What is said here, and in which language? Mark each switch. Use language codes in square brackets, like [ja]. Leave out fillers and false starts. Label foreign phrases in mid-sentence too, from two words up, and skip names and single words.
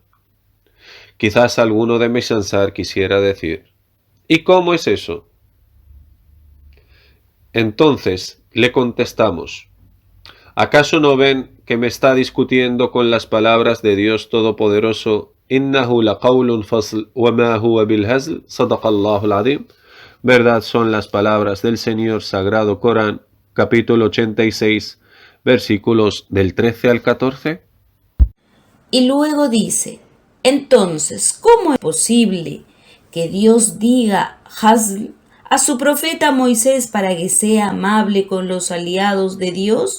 [es] Quizás alguno de mis ansar quisiera decir: ¿y cómo es eso? Entonces le contestamos: ¿acaso no ven que me está discutiendo con las palabras de Dios Todopoderoso? [ar] إنه لقول فصل وما هو بالهزل، صدق الله العظيم. [es] Verdad son las palabras del Señor, Sagrado Corán, capítulo 86, versículos del 13 al 14. Y luego dice: Entonces, ¿cómo es posible que Dios diga Hazl a su profeta Moisés para que sea amable con los aliados de Dios?